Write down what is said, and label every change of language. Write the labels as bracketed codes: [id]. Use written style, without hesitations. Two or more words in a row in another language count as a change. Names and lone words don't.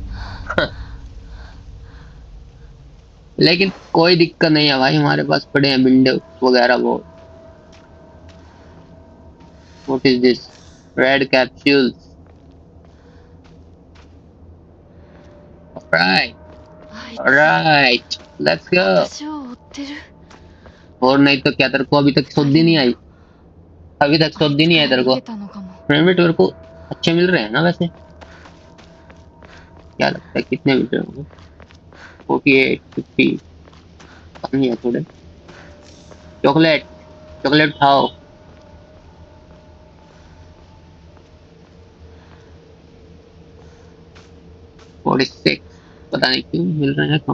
[hi] लेकिन कोई दिक्कत नहीं है भाई. हमारे पास पड़े हैं बिंडे वगैरह वो. [en] What is this? Red capsules. ऑलराइट [ja] あいつ [en] Alright let's go. [ja] 私を追ってる。 [hi] और नहीं तो क्या तेरे को अभी तक सौदी नहीं आई? अभी तक सौदी नहीं आई तेरे को? [ja] 受けたのかも。 [hi] पेमेंट तेरे को अच्छे मिल रहे हैं ना वैसे? क्या लगता है कितने मिल रहे होंगे? 48 50 कम ही है थोड़े. [en] chocolate chocolate [hi] खाओ. और इससे पता नहीं क्यों मिल रहे हैं कम.